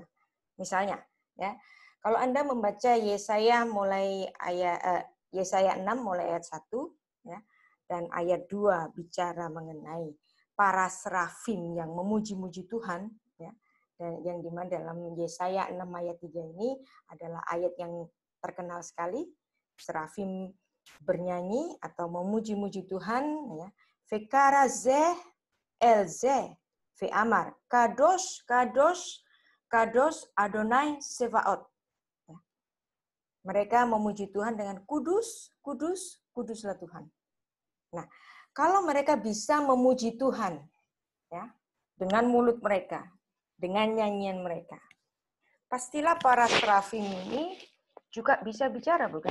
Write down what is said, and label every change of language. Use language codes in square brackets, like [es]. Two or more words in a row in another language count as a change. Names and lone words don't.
[id] Misalnya, ya, kalau Anda membaca Yesaya mulai Yesaya 6 mulai ayat 1, ya, dan ayat 2 bicara mengenai para serafim yang memuji-muji Tuhan, ya, dan yang dimana dalam Yesaya 6 ayat 3 ini adalah ayat yang terkenal sekali. Serafim bernyanyi atau memuji-muji Tuhan, ya. [he] וקרא זה אל זה ואמר קדוש קדוש קדוש אדוני צבאות. [id] Ya. Mereka memuji Tuhan dengan kudus, kudus, kuduslah Tuhan. Nah, kalau mereka bisa memuji Tuhan, ya, dengan mulut mereka, dengan nyanyian mereka, pastilah para serafim ini juga bisa bicara, bukan?